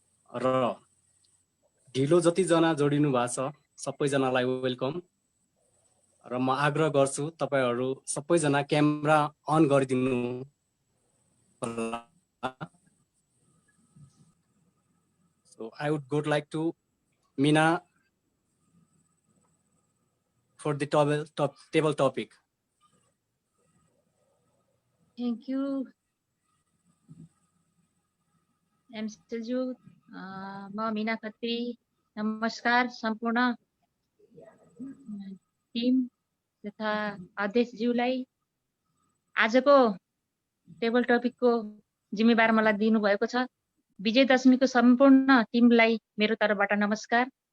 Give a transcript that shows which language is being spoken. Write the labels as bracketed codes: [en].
[ne] र ढिलो जतिजना जोडिनु भएको छ सबैजनालाई वेलकम। र म आग्रह गर्छु तपाईहरु सबैजना क्यामेरा अन गरिदिनु होला। [en] So I would go like to Meena for the table topic. Thank you, एमसीज्यू। [ne] म मीना खत्री। नमस्कार सम्पूर्ण टिम तथा अध्यक्षज्यूलाई। आजको टेबल टपिकको जिम्मेवार मलाई दिनुभएको छ। विजयदशमीको सम्पूर्ण टिमलाई मेरो तर्फबाट नमस्कार।